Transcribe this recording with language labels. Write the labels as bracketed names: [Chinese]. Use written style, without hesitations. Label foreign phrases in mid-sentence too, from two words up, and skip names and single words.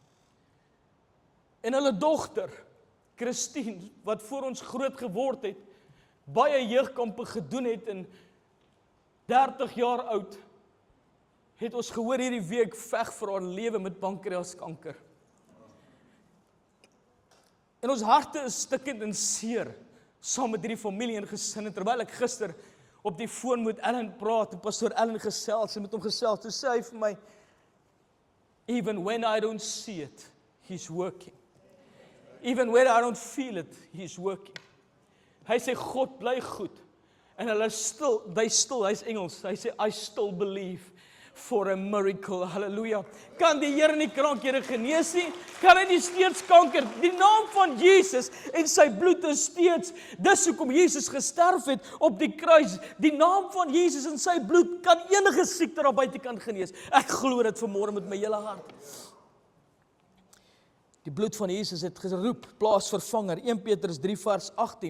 [Afrikaans] En hulle dogter, Christine, wat voor ons groot geword het, baie jeugkampe gedoen het en 30 jaar oud, het ons gehoor hierdie week veg vir haar lewe met pankreaskanker. En ons harte is stikkend en seer, saam met hierdie familie en gesinne, terwyl ek gister op die foon met Ellen praat, en pastoor Ellen gesels, en met hom gesels, toe sê hy vir my, [English] even when I don't see it, he's working. Even when I don't feel it, he's working. [Afrikaans] Hy sê, God bly goed, en hulle hy's Engels, hy sê, [English] I still believe for a miracle, [Afrikaans] halleluja. Kan die Here nie krankhede genees nie? Kan hy nie steeds kanker? Die naam van Jesus en sy bloed is steeds, dis hoekom Jesus gesterf het op die kruis. Die naam van Jesus en sy bloed kan enige siekte daar buitekant genees. Ek glo dit vanmôre met my hele hart. Die bloed van Jesus het geroep, plaasvervanger, 1 Petrus 3 vers 18.